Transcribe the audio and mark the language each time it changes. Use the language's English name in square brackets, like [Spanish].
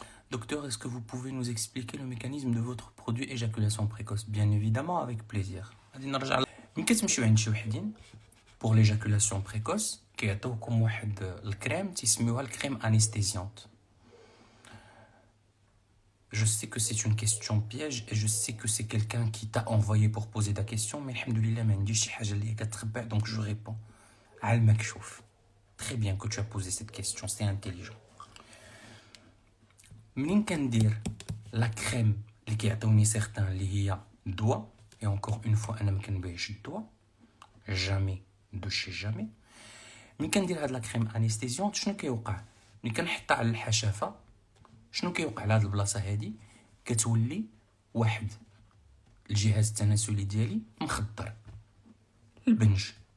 [French] Docteur, est-ce que vous pouvez nous expliquer le mécanisme de votre produit éjaculation précoce? Bien évidemment, avec plaisir. [Arabic] غادي نرجع ملي كتمشيو عند شي وحدين [French] pour l'éjaculation précoce [Arabic] كيعطيوكم واحد الكريم تيسميوها الكريم انستيزيونت. [French] Je sais que c'est une question piège et je sais que c'est quelqu'un qui t'a envoyé pour poser ta question, mais alhamdoulilah [Arabic] ما عنديش شي حاجه اللي كتخبع [French] donc je réponds. [Arabic] علمك شوف. [French] Très bien que tu as posé cette question, c'est intelligent. [Arabic] منين كندير لا كريم اللي كيعطيوني سيغتان اللي هي دواء، [French] et encore une fois [Arabic] انا ما كنبيعش الدواء [French] jamais de chez jamais. [Arabic] ملي كندير هاد لا كريم انستيزيونت شنو كيوقع؟ ملي كنحطها على الحشافه شنو كيوقع لهاد البلاصه هادي؟ كتولي واحد الجهاز التناسلي ديالي مخضر، البنج.